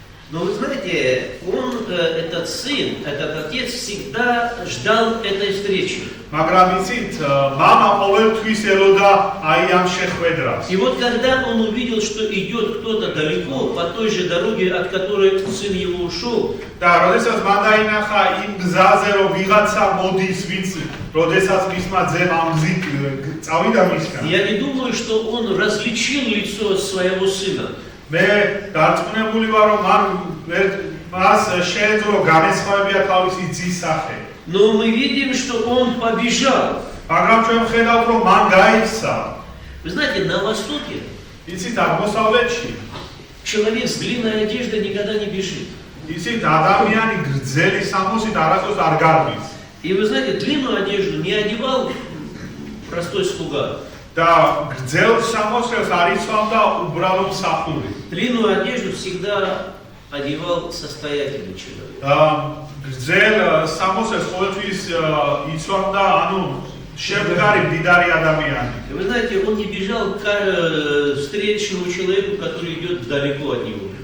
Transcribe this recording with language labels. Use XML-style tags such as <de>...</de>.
<ru>Но вы знаете, этот сын, этот отец всегда ждал этой встречи.</ru> <ka>მაგრამ იცით, мама ყოველთვის ელოდა აი ამ შეხვედრას.</ka> <ru>И вот когда он увидел, что идет кто-то далеко, по той же дороге, от которой сын его ушел,</ru> <ka>და როდესაც მან დაინახა იმ გზაზე რომ ვიღაცა მოდის, ვინც როდესაც მისმა ძემ ამ გზით წავიდა მისგან.</ka> <ru>я не думаю, что он различил лицо своего сына.</ru> <ka>მე დარწმუნებული ვარ რომ მას შეეძლო განეცხვავებია თავისი ძის სახე.</ka> <ru>Но мы видим, что он побежал.</ru> <ka>მაგრამ ჩვენ ვხედავთ რომ მან გაიქცა.</ka> <ru>Вы знаете, на Востоке</ru> <ka>იცით, აღმოსავლეთში</ka> <ru>человек с длинной одеждой никогда не бежит.</ru> <ka>იცით, ადამიანი გრძელი სამოსით არასდროს არ გარბის.</ka> <ru>И вы знаете, длинную одежду не одевал простой слуга.</ru> <ka>და გრძელ სამოსელს არ იცვამდა უბრალო მსახური.</ka> <ru>Длинную одежду всегда одевал состоятельный человек.</ru> <ka>გრძელ სამოსელს ყოველთვის იცვამდა, ანუ შემდგარი მდიდარი ადამიანი.</ka> <ru>И вы знаете, он не бежал к встречному человеку, который идет далеко от него.</ru>